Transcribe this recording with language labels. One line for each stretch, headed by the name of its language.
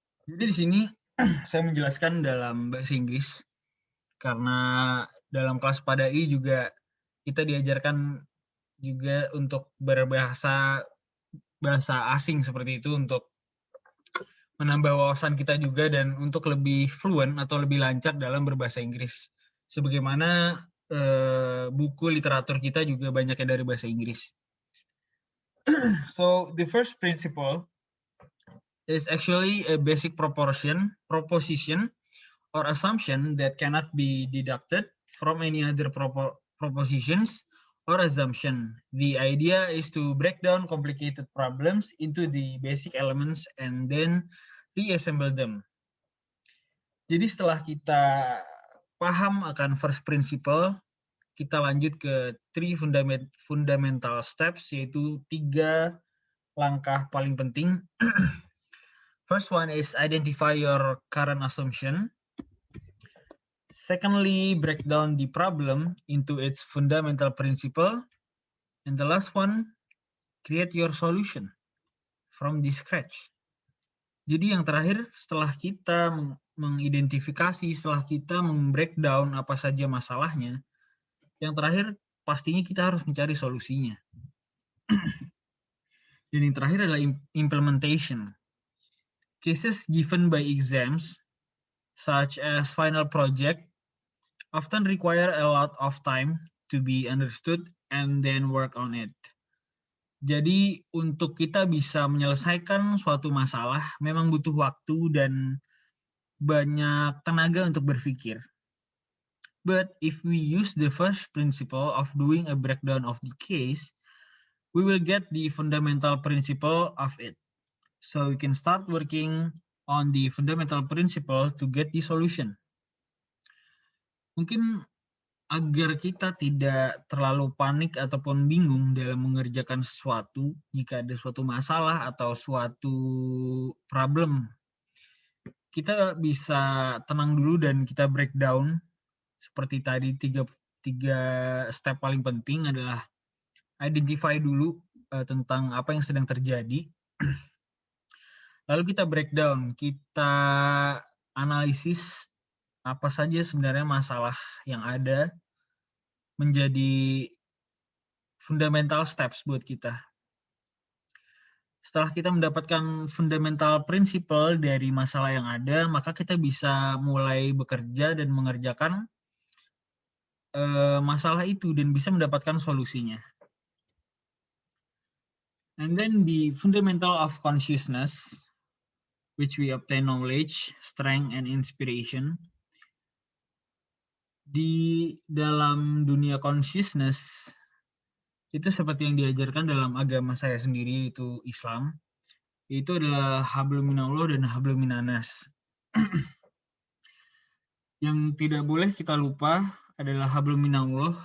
Indonesian: Jadi di sini saya menjelaskan dalam bahasa Inggris, karena dalam kelas Padai juga kita diajarkan juga untuk bahasa asing seperti itu, untuk menambah wawasan kita juga dan untuk lebih fluent atau lebih lancar dalam berbahasa Inggris. Sebagaimana buku literatur kita juga banyaknya dari bahasa Inggris.
English: So the first principle is actually a basic proposition or assumption that cannot be deducted from any other propositions or assumption. The idea is to break down complicated problems into the basic elements and then reassemble them.
Indonesian: Jadi setelah kita paham akan first principle, kita lanjut ke
English: three fundamental steps,
Indonesian: yaitu 3 langkah paling penting.
English: First one is identify your current assumption. Secondly, break down the problem into its fundamental principle. And the last one, create your solution from the scratch.
Indonesian: Jadi yang terakhir, setelah kita mengidentifikasi, setelah kita membreakdown apa saja masalahnya, yang terakhir pastinya kita harus mencari solusinya. Dan yang terakhir adalah implementation.
English: Cases given by exams, such as final project, often require a lot of time to be understood and then work on it.
Indonesian: Jadi untuk kita bisa menyelesaikan suatu masalah memang butuh waktu dan banyak tenaga untuk berpikir.
English: But if we use the first principle of doing a breakdown of the case, we will get the fundamental principle of it. So we can start working on the fundamental principle to get the solution.
Indonesian: Mungkin agar kita tidak terlalu panik ataupun bingung dalam mengerjakan sesuatu jika ada suatu masalah atau suatu problem, kita bisa tenang dulu dan kita breakdown seperti tadi tiga step paling penting adalah identify dulu tentang apa yang sedang terjadi. Lalu kita breakdown, kita analisis apa saja sebenarnya masalah yang ada menjadi
English: fundamental steps
Indonesian: buat kita. Setelah kita mendapatkan
English: fundamental principle
Indonesian: dari masalah yang ada, maka kita bisa mulai bekerja dan mengerjakan masalah itu dan bisa mendapatkan solusinya.
English: And then the fundamental of consciousness, which we obtain knowledge, strength, and inspiration.
Indonesian: Di dalam dunia consciousness, itu seperti yang diajarkan dalam agama saya sendiri, yaitu Islam, itu adalah hablum minallah dan hablum minanas. Yang tidak boleh kita lupa adalah hablum minallah.